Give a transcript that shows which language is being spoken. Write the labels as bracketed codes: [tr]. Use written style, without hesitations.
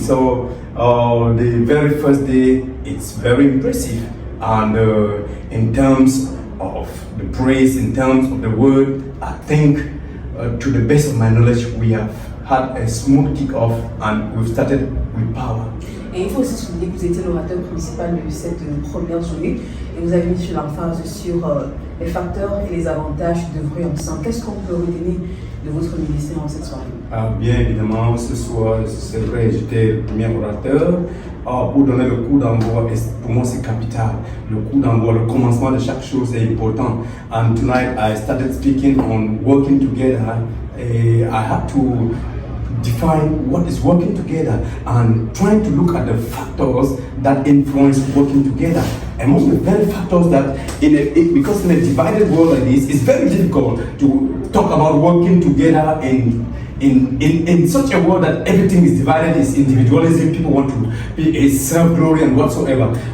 [en] So the very first day, it's very impressive. And in terms of the praise, in terms of the word, I think to the best of my knowledge, we have had a smooth kick-off and we've started with power. [fr] Et il faut aussi souligner que vous étiez l'orateur principal de cette première journée et vous avez mis sur l'emphase sur les facteurs et les avantages d'œuvrer ensemble. Qu'est-ce qu'on peut retenir de votre ministère en cette soirée? Bien évidemment, ce soir, c'est vrai, j'étais le premier orateur. Pour donner le coup d'envoi, pour moi c'est capital. Le coup d'envoi, le commencement de chaque chose est important. [en] And tonight I started speaking on working together. I had to define what is working together and trying to look at the factors that influence working together. Among the very factors that, because in a divided world like this, it's very difficult to talk about working together in such a world that everything is divided, is individualism, people want to be self-glory and whatsoever.